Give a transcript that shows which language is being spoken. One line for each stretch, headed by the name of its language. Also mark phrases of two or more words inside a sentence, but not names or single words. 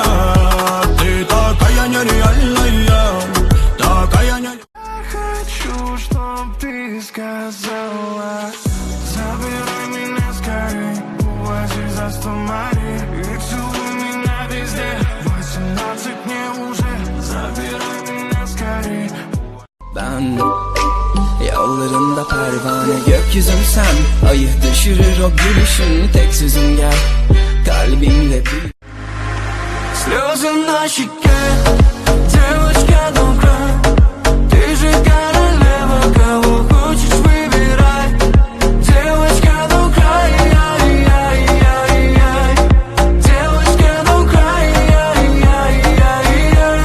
Russian: Ты такая нереальная, такая нереальная. Хочу, чтоб ты сказала: забирай меня скорей, увози за 100 морей и целуй меня везде. 18 мне уже, забирай меня скорей.
Turkish: Ben yollarında pervane, gökyüzüm sen. Ayı düşürür o gülüşün, tek sözüm gel. Kalbimde bir
Russian: слезы на щеке, девочка добрая. Ты же королева, кого хочешь выбирай. Девочка добрая, ай-яй-яй-яй. Девочка добрая, ай-яй-яй-яй.